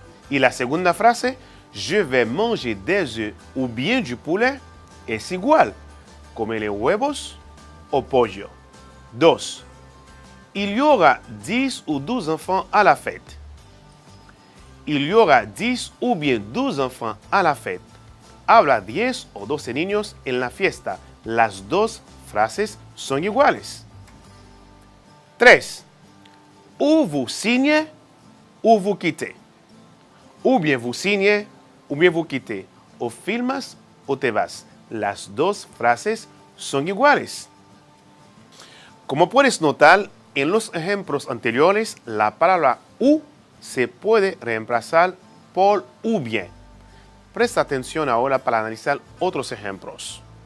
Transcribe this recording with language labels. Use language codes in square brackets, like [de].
[es] Y la segunda frase, [fr] je vais manger des œufs ou bien du poulet, [es] es igual. Comeré huevos o pollo. 2. [fr] Il y aura 10 ou 12 enfants à la fête. Il y aura 10 ou bien 12 enfants à la fête. [es] Habla 10 o 12 niños en la fiesta. Las dos frases son iguales. 3. [fr] Ou vous signez ou vous quittez. Ou bien vous signez ou bien vous quittez. [es] O firmas o te vas. Las dos frases son iguales. Como puedes notar, en los ejemplos anteriores, la palabra u se puede reemplazar por u bien. Presta atención ahora para analizar otros ejemplos.